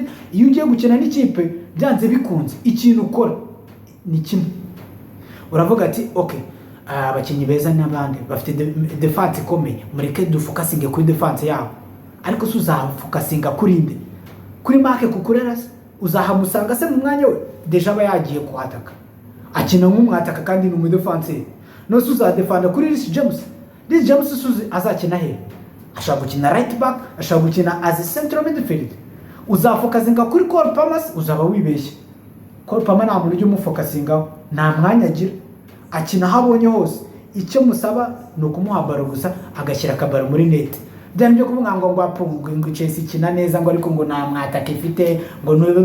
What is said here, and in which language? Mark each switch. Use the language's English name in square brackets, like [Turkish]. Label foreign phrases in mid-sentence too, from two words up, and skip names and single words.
[Kinyarwanda] Iyo ugiye gukina n'ikipe byanze bikunze ikintu ukora ni kimwe, uravuga ati okay, abakinnyi beza n'abandi bafite defense ikomeye, mureke dufokasinge kuri defense yabo. Ariko uzafokasinga kuri inde? Kuri Marc Cucurella uzahamusanga se mu mwanya we deja aba yagiye kuhataka, akina nk'umwataka kandi ni umudefenseur. No uzadefanda kuri Reece James. Reece James suzi azakina he? Ashaka gukina [English] right back, [Kinyarwanda] ashaka gukina [English] as central midfield. [Kinyarwanda] Uzafokasinga kuri Cole Palmer, uzaba wibeshye. Cole Palmer nta muntu ujya umufokasingaho, nta mwanya agira, akina habonye hose. Icyo musaba ni ukumuha baro gusa agashyira akabaro muri net. Byane byo kuvuga ngo apungu ngo Chelsea kina neza ngo ariko ngo nta mwataka ifite ngo no.